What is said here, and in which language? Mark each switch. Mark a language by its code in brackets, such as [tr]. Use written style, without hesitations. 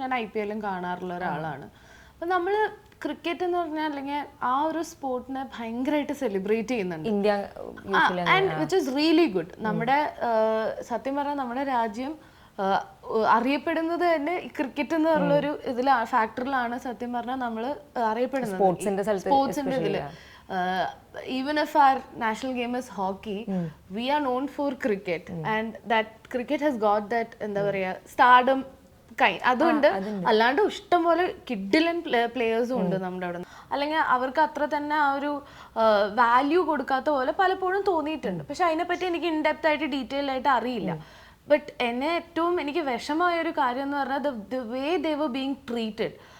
[ml] ഞാൻ IPL കാണാറുള്ള ഒരാളാണ്. അപ്പം നമ്മൾ ക്രിക്കറ്റ് എന്ന് പറഞ്ഞാൽ അല്ലെങ്കിൽ ആ ഒരു സ്പോർട്ടിനെ ഭയങ്കരമായിട്ട് സെലിബ്രേറ്റ് ചെയ്യുന്നുണ്ട്, [en] And which is really good. [ml] നമ്മുടെ സത്യം പറഞ്ഞാൽ നമ്മുടെ രാജ്യം അറിയപ്പെടുന്നത് തന്നെ ഈ ക്രിക്കറ്റ് എന്ന് പറഞ്ഞ ഒരു ഫാക്ടറിലാണ് സത്യം പറഞ്ഞാൽ നമ്മൾ അറിയപ്പെടുന്നത്. സ്പോർട്സിന്റെ ഇതില് [en] even if our national game is hockey, we are known for cricket, and that cricket has got that [ml] എന്താ പറയാ [en] stardom [ml] അതുകൊണ്ട് അല്ലാണ്ട് ഇഷ്ടംപോലെ കിഡിലൻ പ്ലേയേഴ്സും ഉണ്ട് നമ്മുടെ അവിടെ. അല്ലെങ്കിൽ അവർക്ക് അത്ര തന്നെ ആ ഒരു വാല്യൂ കൊടുക്കാത്ത പോലെ പലപ്പോഴും തോന്നിയിട്ടുണ്ട്. പക്ഷെ അതിനെപ്പറ്റി എനിക്ക് ഇൻഡെപ്ത് ആയിട്ട് ഡീറ്റെയിൽ ആയിട്ട് അറിയില്ല. ബട്ട് എന്നെ ഏറ്റവും എനിക്ക് വിഷമമായ ഒരു കാര്യം എന്ന് പറഞ്ഞാൽ [en] The way they were being treated.